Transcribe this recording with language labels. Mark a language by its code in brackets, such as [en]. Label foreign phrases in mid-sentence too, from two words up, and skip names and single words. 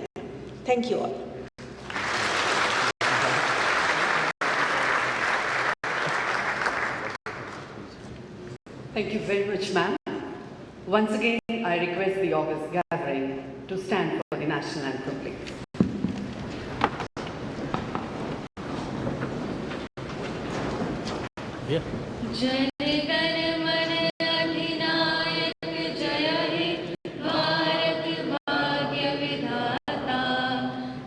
[en] Thank you all. Thank you very much, ma'am. Once again, I request the august gathering to stand for the national anthem, please. [bn] জয় গণ মন অধিনায়ক জয় হে ভারত ভাগ্য বিধাতা